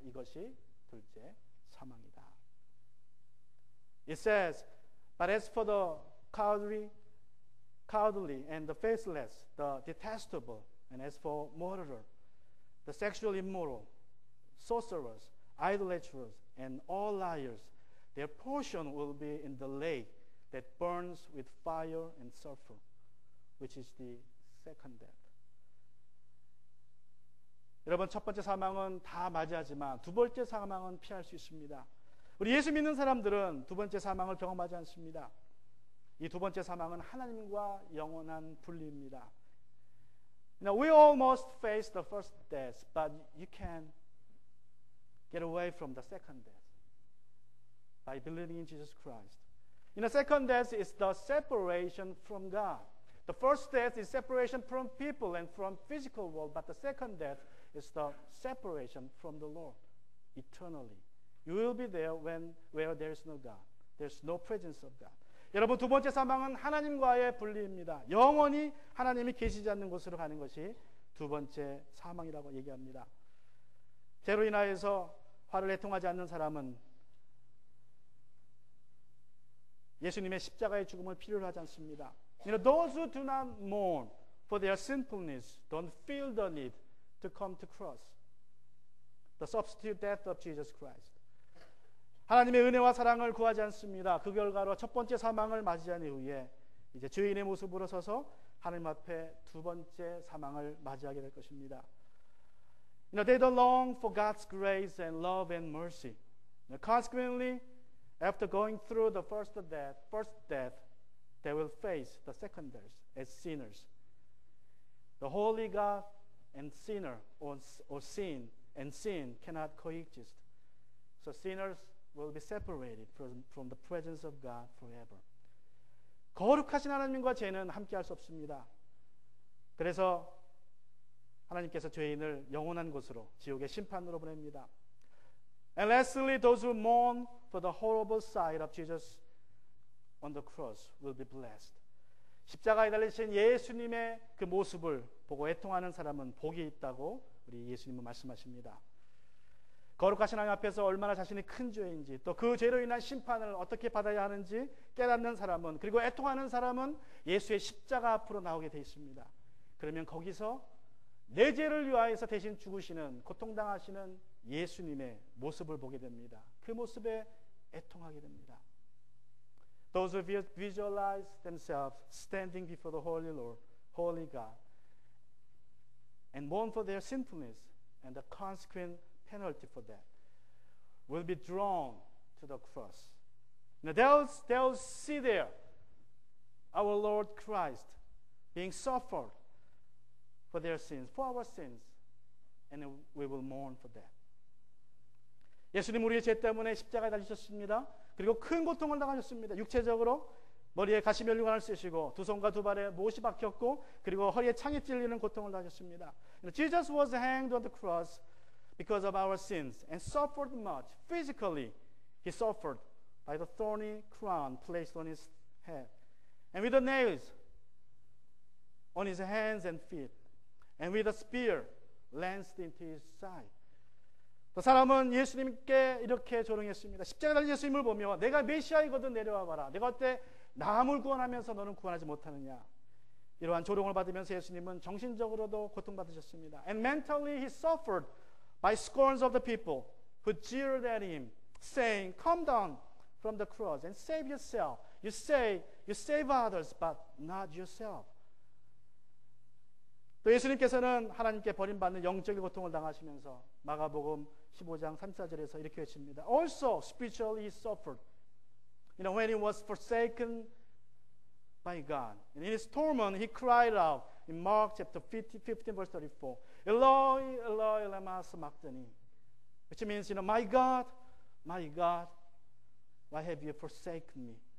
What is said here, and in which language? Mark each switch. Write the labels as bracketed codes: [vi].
[ko] 이것이 둘째 사망이다. [en] It says, but as for the cowardly and the faithless, the detestable, and as for murderer, the sexually immoral, sorcerers, idolaters, and all liars, their portion will be in the lake that burns with fire and sulfur, which is the second death. [ko] 여러분, 첫 번째 사망은 다 맞이하지만 두 번째 사망은 피할 수 있습니다. 우리 예수 믿는 사람들은 두 번째 사망을 경험하지 않습니다. 이 두 번째 사망은 하나님과 영원한 분리입니다. [en] Now, we almost face the first death, but you can get away from the second death by believing in Jesus Christ. The second death is the separation from God. The first death is separation from people and from physical world, but the second death is the separation from the Lord eternally. You will be there where there is no God. There's no presence of God. [ko] 여러분, 두 번째 사망은 하나님과의 분리입니다. 영원히 하나님이 계시지 않는 곳으로 가는 것이 두 번째 사망이라고 얘기합니다. 죄로 인하여서 화를 애통하지 않는 사람은 예수님의 십자가의 죽음을 필요로 하지 않습니다. [en] Those who do not mourn for their sinfulness don't feel the need to come to cross. The substitute death of Jesus Christ. [ko] 하나님의 은혜와 사랑을 구하지 않습니다. 그 결과로 첫 번째 사망을 맞이한 이후에 이제 죄인의 모습으로 서서 하나님 앞에 두 번째 사망을 맞이하게 될 것입니다. [en] They don't long for God's grace and love and mercy. Consequently, after going through the first death, they will face the second death as sinners. The holy God and sinner or sin and sin cannot coexist. So sinners will be separated from the presence of God forever. [ko] 거룩하신 하나님과 죄는 함께할 수 없습니다. 그래서 하나님께서 죄인을 영원한 곳으로 지옥의 심판으로 보냅니다. [en] And lastly, those who mourn for the horrible sight of Jesus on the cross will be blessed. [ko] 십자가에 달리신 예수님의 그 모습을 보고 애통하는 사람은 복이 있다고 우리 예수님은 말씀하십니다. 거룩하신 하나님 앞에서 얼마나 자신이 큰 죄인지, 또 그 죄로 인한 심판을 어떻게 받아야 하는지 깨닫는 사람은, 그리고 애통하는 사람은 예수의 십자가 앞으로 나오게 되어 있습니다. 그러면 거기서 내 죄를 위하여서 대신 죽으시는, 고통당하시는 예수님의 모습을 보게 됩니다. 그 모습에 애통하게 됩니다. [en] Those who visualize themselves standing before the Holy Lord, Holy God, and mourn for their sinfulness and the consequent penalty for that, will be drawn to the cross. They'll see there our Lord Christ being suffered for their sins, for our sins, and we will mourn for that. [ko] 예수님 우리의 죄 때문에 십자가에 달리셨습니다. 그리고 큰 고통을 당하셨습니다. 육체적으로 머리에 가시면류관을 쓰시고 두 손과 두 발에 못이 박혔고 그리고 허리에 창이 찔리는 고통을 당하셨습니다. [en] Jesus was hanged on the cross because of our sins and suffered much. Physically, he suffered by the thorny crown placed on his head, and with the nails on his hands and feet, and with a spear lanced into his side. [ko] 그 사람은 예수님께 이렇게 조롱했습니다. 십자가에 달린 예수님을 보며 내가 메시아이거든 내려와 봐라. 내가 어때 남을 구원하면서 너는 구원하지 못하느냐. 이러한 조롱을 받으면서 예수님은 정신적으로도 고통받으셨습니다. [en] And mentally he suffered by scorns of the people who jeered at him, saying, "Come down from the cross and save yourself. You say you save others, but not yourself." [ko] 또 예수님께서는 하나님께 버림받는 영적인 고통을 당하시면서 마가복음 15장 34절에서 이렇게 외칩니다. [en] Also spiritually he suffered. When he was forsaken by God. And in his torment he cried out in Mark chapter 15 verse 34. [arc] Eloi, Eloi, lama sabachthani. [en] Which means, my God, why have you forsaken me?